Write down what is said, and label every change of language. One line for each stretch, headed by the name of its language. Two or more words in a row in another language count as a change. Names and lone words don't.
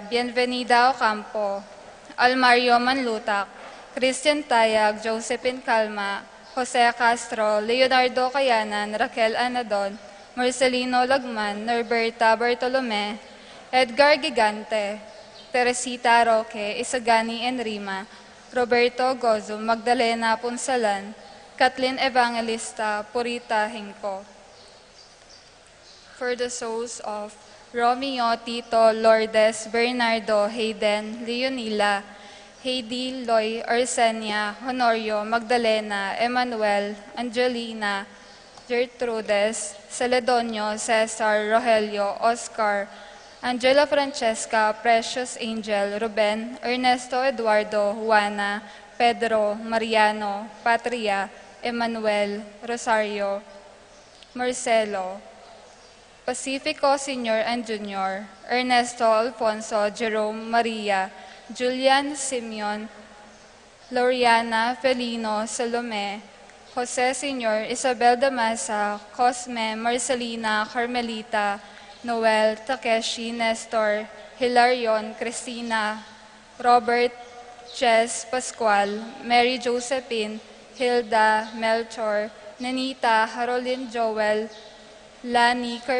English: Bienvenida Ocampo, Almario Manlutak, Christian Tayag, Josephine Calma, Jose Castro, Leonardo Cayanan, Raquel Anadon, Marcelino Lagman, Norberta Bartolome, Edgar Gigante, Teresita Roque, Isagani Enrima, Roberto Gozo, Magdalena Punsalan, Kathleen Evangelista, Purita Hinco. For the souls of Romeo, Tito, Lourdes, Bernardo, Hayden, Leonila, Heidi, Loy, Arsenia, Honorio, Magdalena, Emmanuel, Angelina, Gertrudes, Celedonio, Cesar, Rogelio, Oscar, Angela Francesca, Precious Angel, Ruben, Ernesto Eduardo, Juana, Pedro, Mariano, Patria, Emmanuel, Rosario, Marcelo, Pacifico Sr. and Jr., Ernesto Alfonso, Jerome Maria, Julian Simeon, Loriana Felino, Salome, Jose Sr., Isabel Damasa, Cosme, Marcelina, Carmelita, Noel, Takeshi, Nestor, Hilarion, Cristina, Robert, Jess, Pascual, Mary Josephine, Hilda, Melchor, Nanita, Haroline Joel, Lani,